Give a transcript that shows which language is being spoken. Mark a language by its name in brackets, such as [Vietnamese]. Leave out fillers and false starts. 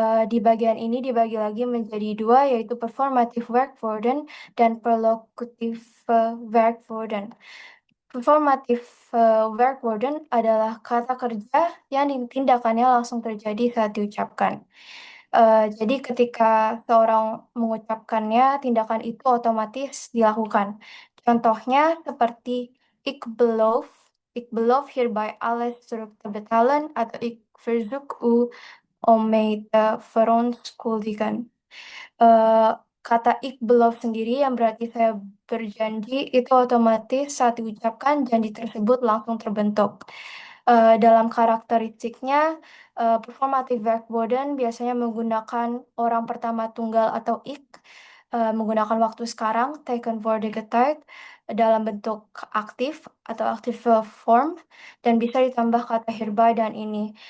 [Indonesian] Di bagian ini dibagi lagi menjadi dua, yaitu performative werkwoorden dan perlocutive werkwoorden. Performative werkwoorden adalah kata kerja yang tindakannya langsung terjadi saat diucapkan. Jadi ketika seorang mengucapkannya, tindakan itu otomatis dilakukan. Contohnya seperti [Dutch] ik beloof hierbij alles terug te betalen atau ik verzoek u om mij te verontschuldigen. [Indonesian] Kata [Dutch] ik beloof [Indonesian] sendiri yang berarti saya berjanji itu otomatis saat diucapkan janji tersebut langsung terbentuk. Dalam karakteristiknya, performative werkwoorden biasanya menggunakan orang pertama tunggal atau ik, menggunakan waktu sekarang, tegenwoordige tijd, dalam bentuk aktif atau active form, dan bisa ditambah kata hierbij dan ini.